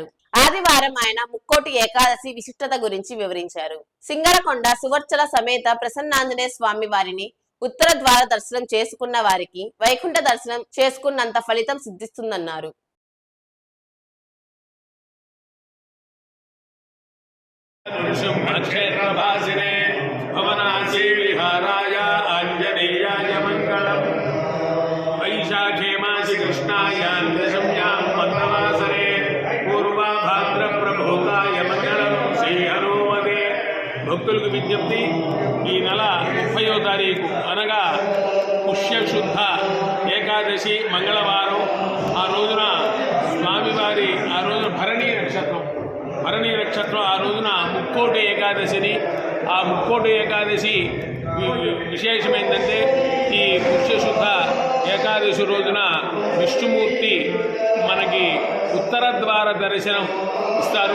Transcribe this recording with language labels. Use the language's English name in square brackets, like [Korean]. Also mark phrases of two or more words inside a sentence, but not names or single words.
[Telugu] ఆదివారం ఆయన ముక్కోటి ఏకాదశి విశిష్టత గురించి వివరించారు. సింగరకొండ సువర్చల సమేత ప్రసన్నాంజనేయ స్వామి వారిని ఉత్తర ద్వార దర్శనం చేసుకున్న వారికి వైకుంఠ దర్శనం చేసుకున్నంత ఫలితం సిద్ధిస్తుందన్నారు. [Sanskrit] क्षेत्रभासिने भवनासी विहाराय आञ्जनेयाय मङ्गलम् वैशाखे मासि कृष्णायां दशम्यां मन्दवासरे पूर्वाभाद्रप्रभूताय मङ्गलम् श्रीहनुमते. [Telugu] భక్తులకు విజ్ఞప్తి, ఈ నెల 30వ తారీఖు అనగా పుష్యశుద్ధ ఏకాదశి మంగళవారం, ఆ రోజున స్వామివారి ఆ రోజున భరణీ నక్షత్రం ఆ రోజున ముక్కోటి ఏకాదశిని, ఆ ముక్కోటి ఏకాదశి విశేషమైందంటే ఈ పుష్యశుద్ధ ఏకాదశి రోజున విష్ణుమూర్తి మనకి ఉత్తర ద్వార దర్శనం ఇస్తారు.